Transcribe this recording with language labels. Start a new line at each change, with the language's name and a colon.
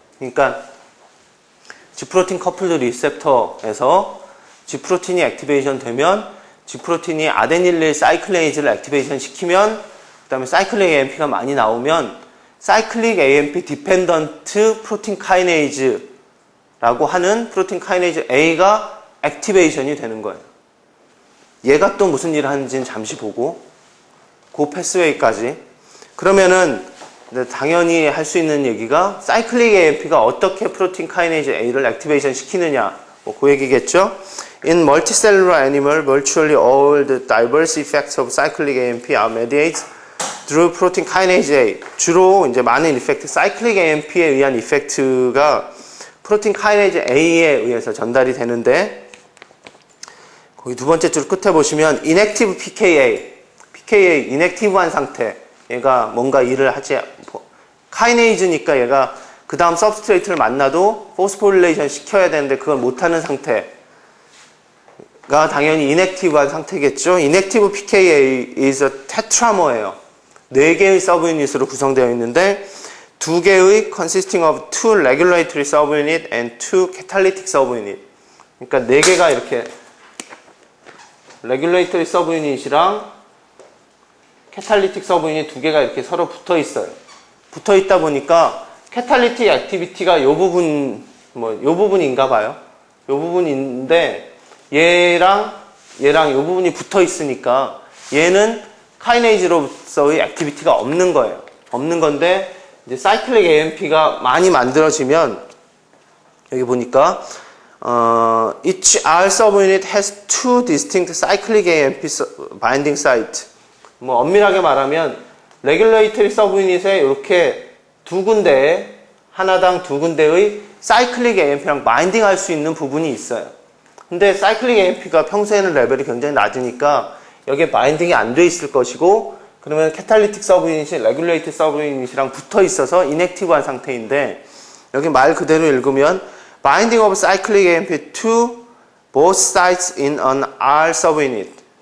Korean: 그러니까 G프로틴 커플드 리셉터에서 G프로틴이 액티베이션 되면 G프로틴이 아데닐릴 사이클레이즈를 액티베이션 시키면 그 다음에 사이클릭 AMP가 많이 나오면 사이클릭 AMP 디펜던트 프로틴 카이네이즈라고 하는 프로틴 카이네이즈 A가 액티베이션이 되는 거예요. 얘가 또 무슨 일을 하는지는 잠시 보고 그 패스웨이까지 그러면은 당연히 할 수 있는 얘기가 사이클릭 AMP가 어떻게 프로틴 카이네이즈 A를 액티베이션 시키느냐 그 얘기겠죠.
English: In multicellular animal, virtually all the diverse effects of cyclic AMP are mediated through protein kinase A.
Korean: 주로 이제 많은 이펙트, cyclic AMP에 의한 이펙트가 프로틴 카이네이즈 A에 의해서 전달이 되는데 거기 두 번째 줄 끝에 보시면 inactive pKa, inactive한 상태. 얘가 뭔가 일을 하지 카이네이즈니까 얘가 그 다음 서브스트레이트를 만나도 포스포릴레이션 시켜야 되는데 그걸 못하는 상태가 당연히 inactive한 상태겠죠.
English: inactive pKa is a tetramer예요.
Korean: 4개의 서브유닛으로 구성되어 있는데 2개의
English: consisting of 2 regulatory subunit and 2 catalytic subunit.
Korean: 그러니까 4개가 이렇게 regulatory subunit이랑 catalytic subunit 2개가 이렇게 서로 붙어 있어요. 붙어 있다 보니까 catalytic activity가 요 부분인가 봐요. 요 부분인데 얘랑 요 부분이 붙어 있으니까 얘는 카이네이즈로서의 액티비티가 없는 거예요. 없는 건데 이제 사이클릭 AMP가 많이 만들어지면 여기 보니까
English: each R subunit has 2 distinct cyclic AMP binding site.
Korean: 엄밀하게 말하면 레귤레이터리 서브유닛에 이렇게 두 군데에 하나당 2군데의 사이클릭 AMP랑 바인딩 할 수 있는 부분이 있어요. 근데 사이클릭 AMP가 평소에는 레벨이 굉장히 낮으니까 여기에 바인딩이 안 돼 있을 것이고 그러면 캐탈리틱 서브유닛이 레귤레이터 서브유닛이랑 붙어 있어서 인액티브한 상태인데 여기 말 그대로 읽으면
English: binding of cyclic AMP to both sites in an R subunit.